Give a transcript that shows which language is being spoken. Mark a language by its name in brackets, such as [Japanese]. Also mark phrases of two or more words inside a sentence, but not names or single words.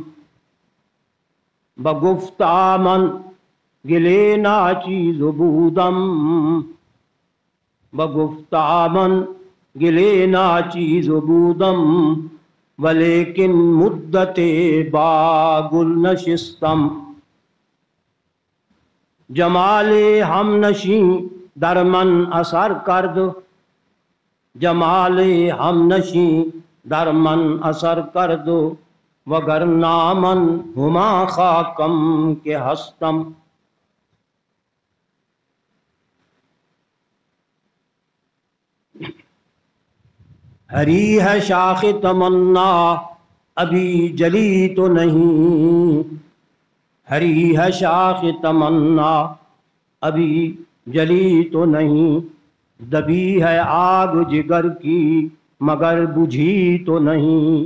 [Persian] بگفتا من گلے ناچیز بودم بگفتا من گلے ناچیز بودم ولیکن مدت باگل نشستم جمال ہم نشیں در من اثر کرد جمال ہم نشیں در من اثر کرد وگر نامن ہما خاکم کے ہستم. [Urdu] ہری ہے شاخ تمنا ابھی جلی تو نہیں ہری ہے شاخ تمنا ابھی جلی تو نہیں دبی ہے آگ جگر کی مگر بجھی تو نہیں